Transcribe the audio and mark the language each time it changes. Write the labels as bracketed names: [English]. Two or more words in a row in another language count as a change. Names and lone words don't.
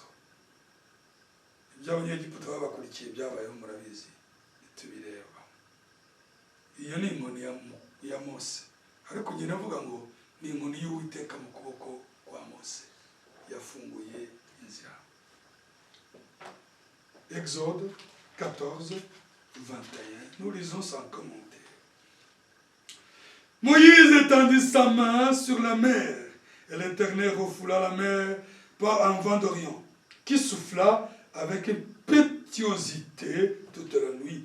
[Kinyarwanda] Iby'Abanyegiputa babakurikiye byabayeho murabizi, tubireba. Iyo ni inkoni ya Mose, ariko njye navuga ngo ni inkoni y'Uwiteka mu kuboko kwa Mose. yafunguye inzira. [French] Exode 14, 21, nous lisons sans commentaire. Moïse étendit sa main sur la mer, et l'Éternel refoula la mer par un vent d'Orient, qui souffla avec impétuosité toute la nuit.